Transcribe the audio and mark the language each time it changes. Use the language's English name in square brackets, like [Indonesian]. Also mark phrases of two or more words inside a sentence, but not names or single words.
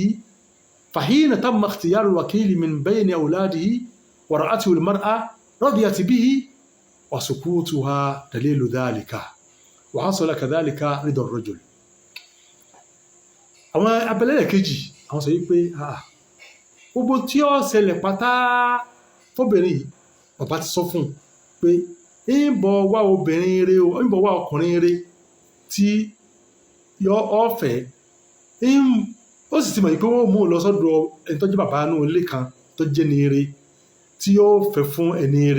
[Arabic] فحين تم اختيار الوكيل من بين أولاده ورأته المرأة رضيت به، وسكوتها دليل ذلك، وحصل كذلك رضا الرجل. [Yoruba] àwọn abẹ́lẹ́lẹ̀ kejì àwọn sọ wípé gbogbo tí ó ṣẹlẹ̀ pátá fóbìnrin yìí bàbá ti sọ fún un pé ń bọ̀ wá obìnrin rere o, ń bọ̀ wá ọkùnrin rere tí yọ ọ̀fẹ́ ó sì ti mọ̀ pé wọ́n mú un lọ sọ́dọ̀ ẹni tó jẹ́ bàbá inú ilé kan tó jẹ́ ní eré tí yóò fẹ́ fún ẹni eré.